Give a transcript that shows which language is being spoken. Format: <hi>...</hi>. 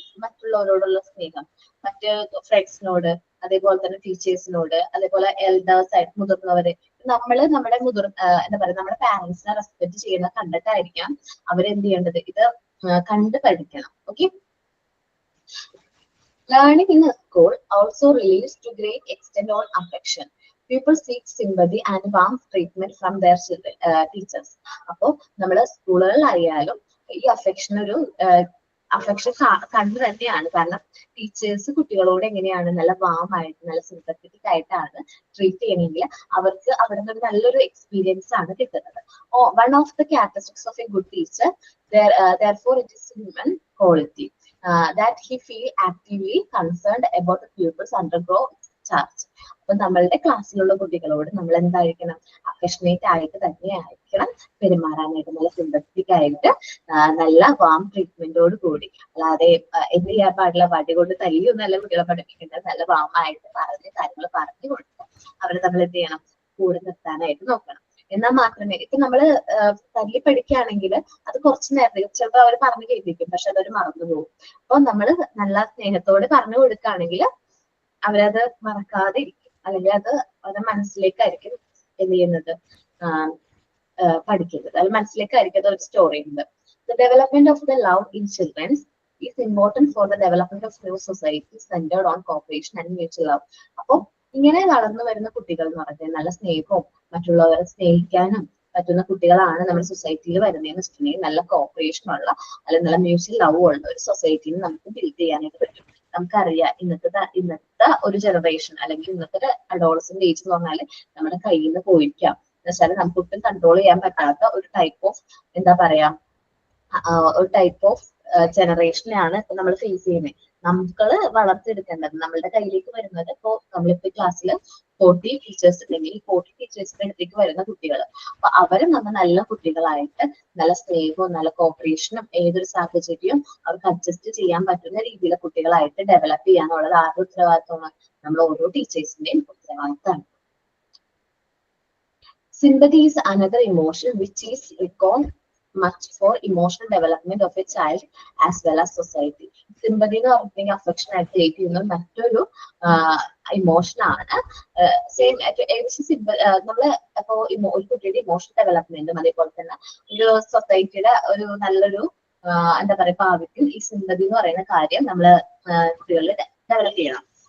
<ml>മറ്റുള്ളവരോടുള്ള സ്നേഹം, മറ്റ് ഫ്രണ്ട്സിനോട്, അതേപോലെ തന്നെ ടീച്ചേഴ്സിനോട്, അതേപോലെ എൽഡേഴ്സ് ആയിട്ട് മുതിർന്നവര്, നമ്മുടെ എന്താ പറയുക, നമ്മുടെ പാരന്റ്സിനെ റെസ്പെക്ട് ചെയ്യുന്ന കണ്ടിട്ടായിരിക്കാം അവരെന്ത് ചെയ്യേണ്ടത്, ഇത് കണ്ട് പഠിക്കണം. Okay.</ml> <en>Learning in a school also relieves to great extent on affection. People seek sympathy and warm treatment from their teachers.</en> <ml>അപ്പോൾ നമ്മള് സ്കൂളുകളിലായാലും ഈ അഫെക്ഷൻ ഒരു അഫെക്ഷൻ കണ്ടു തന്നെയാണ്. കാരണം ടീച്ചേഴ്സ് കുട്ടികളോട് എങ്ങനെയാണ് നല്ല വാം ആയിട്ട് നല്ല സിമ്പത്തറ്റിക് ആയിട്ടാണ് ട്രീറ്റ് ചെയ്യണമെങ്കിൽ അവർക്ക് അവിടെ നിന്ന് നല്ലൊരു എക്സ്പീരിയൻസ് ആണ് കിട്ടുന്നത്.</ml> <en>One of the characteristics of a good teacher therefore it is human quality that he feel actively concerned about the pupils undergo charge.</en> <ml>അപ്പൊ നമ്മളുടെ ക്ലാസ്സിലുള്ള കുട്ടികളോട് നമ്മൾ എന്തായിരിക്കണം, അഫെക്ഷനേറ്റ് ആയിട്ട് തന്നെ ആയിരിക്കണം പെരുമാറാനായിട്ട്, നല്ല സിമ്പത്തറ്റിക് ആയിട്ട് നല്ല വാം ട്രീറ്റ്മെന്റോട് കൂടി. അല്ലാതെ എന്ത് ചെയ്യാൻ പാടില്ല, വടി കൊണ്ട് തല്ലിയൊന്നും അല്ല കുട്ടികളെ പഠിപ്പിക്കേണ്ടത്. നല്ല വാമായിട്ട് പറഞ്ഞ് കാര്യങ്ങൾ പറഞ്ഞു കൊടുത്ത് അവരെ നമ്മൾ എന്ത് ചെയ്യണം, കൂടെ നിർത്താനായിട്ട് നോക്കണം. എന്നാൽ മാത്രമേ, ഇപ്പൊ നമ്മള് തല്ലി പഠിക്കുകയാണെങ്കിൽ അത് കുറച്ച് നേരത്തെ ചിലപ്പോൾ അവർ പറഞ്ഞു കേൾപ്പിക്കും, പക്ഷെ അതൊരു മറന്നുപോകും. അപ്പൊ നമ്മള് നല്ല സ്നേഹത്തോടെ പറഞ്ഞു കൊടുക്കുകയാണെങ്കിൽ അവരത് മറക്കാതെ ഇരിക്കും, അല്ലെങ്കിൽ അത് അവരുടെ മനസ്സിലേക്കായിരിക്കും എന്ത് ചെയ്യുന്നത്, പഠിക്കുന്നത്, അത് മനസ്സിലേക്കായിരിക്കും അത് സ്റ്റോർ ചെയ്യുന്നത്.</ml> <en>The development of the love in children is important for the development of new society centered on cooperation and mutual love.</en> <ml>അപ്പൊ ഇങ്ങനെ വളർന്നു വരുന്ന കുട്ടികൾ എന്ന് പറഞ്ഞാൽ നല്ല സ്നേഹവും മറ്റുള്ളവരെ സ്നേഹിക്കാനും പറ്റുന്ന കുട്ടികളാണ് നമ്മുടെ സൊസൈറ്റിയിൽ വരുന്നതെന്ന് വെച്ചിട്ടുണ്ടെങ്കിൽ നല്ല കോപ്പറേഷൻ ഉള്ള അല്ലെങ്കിൽ നല്ല മ്യൂച്വൽ ലവ് ഉള്ള ഒരു സൊസൈറ്റിയിൽ നമുക്ക് ബിൽഡ് ചെയ്യാനായിട്ട് പറ്റും. നമുക്കറിയാം ഇന്നത്തെ ഒരു ജനറേഷൻ അല്ലെങ്കിൽ ഇന്നത്തെ അഡോളസന്റ് ഏജ് എന്ന് പറഞ്ഞാൽ നമ്മുടെ കയ്യിൽ നിന്ന് പോയിരിക്കാം. എന്ന് വെച്ചാൽ നമുക്ക് ഒട്ടും കൺട്രോൾ ചെയ്യാൻ പറ്റാത്ത ഒരു ടൈപ്പ് ഓഫ് എന്താ പറയാ ഒരു ടൈപ്പ് ഓഫ് ജനറേഷനെയാണ് ഇപ്പൊ നമ്മൾ ഫേസ് ചെയ്യുന്നത്. നമ്മള് വളർത്തിയെടുക്കേണ്ടത് നമ്മളുടെ കയ്യിലേക്ക് വരുന്നത്, ഇപ്പോ നമ്മളിപ്പോ ക്ലാസ്സിൽ 40 ടീച്ചേഴ്സ് ഉണ്ടെങ്കിൽ 40 ടീച്ചേഴ്സിന്റെ അടുത്തേക്ക് വരുന്ന കുട്ടികൾ, അപ്പൊ അവരും നമ്മൾ നല്ല കുട്ടികളായിട്ട് നല്ല സ്നേഹവും നല്ല കോപ്പറേഷനും ഏതൊരു സാഹചര്യവും അവർക്ക് അഡ്ജസ്റ്റ് ചെയ്യാൻ പറ്റുന്ന രീതിയിലെ കുട്ടികളായിട്ട് ഡെവലപ്പ് ചെയ്യാന്നുള്ളത് ആരുടെ ഉത്തരവാദിത്തമാണ്? നമ്മൾ ഓരോ ടീച്ചേഴ്സിന്റെയും ഉത്തരവാദിത്തമാണ്.</ml> <en>Sympathy is another emotion which is required much for emotional development of a child as well as society.</en> <ml>Sympathy എന്ന് പറഞ്ഞിട്ടുണ്ടെങ്കിൽ അഫെക്ഷൻ ആയിട്ട് റിലേറ്റ് ചെയ്യുന്ന മറ്റൊരു ഇമോഷൻ ആണ്. സെയിം ഏകദേശം നമ്മള് അപ്പോ ഒരു കുട്ടിയുടെ ഇമോഷണൽ ഡെവലപ്മെന്റും അതേപോലെ തന്നെ ഒരു സൊസൈറ്റിയുടെ ഒരു നല്ലൊരു എന്താ പറയാ ഭാവിക്കും ഈ സിമ്പതി എന്ന് പറയുന്ന കാര്യം നമ്മള് കുട്ടികളിൽ ഡെവലപ്പ് ചെയ്യണം.</ml>